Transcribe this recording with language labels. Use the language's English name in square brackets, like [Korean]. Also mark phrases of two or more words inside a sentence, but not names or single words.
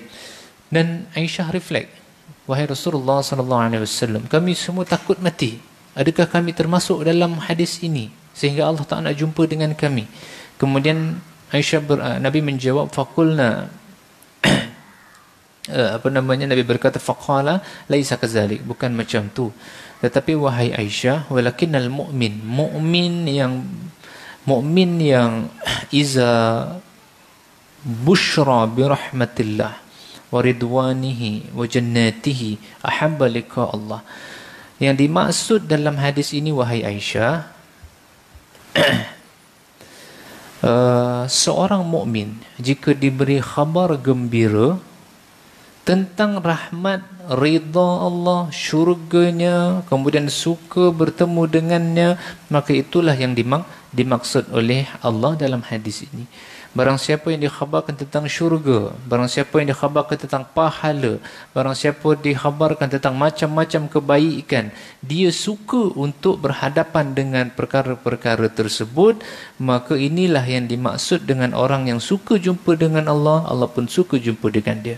[Malay] Dan Aisyah reflect, wahai Rasulullah [Arabic] صلى الله عليه وسلم, [Malay] kami semua takut mati. Adakah kami termasuk dalam hadis ini sehingga Allah tak nak jumpa dengan kami? Kemudian Nabi menjawab, faqulna Nabi berkata, [Arabic] فقال ليس كذلك, [Malay] bukan macam tu. Tetapi wahai Aisyah, [Arabic] ولكن المؤمن yang إذا بشر برحمة الله ورضوانه وجنته أحب لقاء الله. [Malay] Yang dimaksud dalam hadis ini, wahai Aisyah, seorang mukmin jika diberi khabar gembira tentang rahmat, ridha Allah, syurganya, kemudian suka bertemu dengannya, maka itulah yang dimaksud oleh Allah dalam hadis ini. Barang siapa yang dikhabarkan tentang syurga, barang siapa yang dikhabarkan tentang pahala, barang siapa dikhabarkan tentang macam-macam kebaikan, dia suka untuk berhadapan dengan perkara-perkara tersebut, maka inilah yang dimaksud dengan orang yang suka jumpa dengan Allah, Allah pun suka jumpa dengan dia.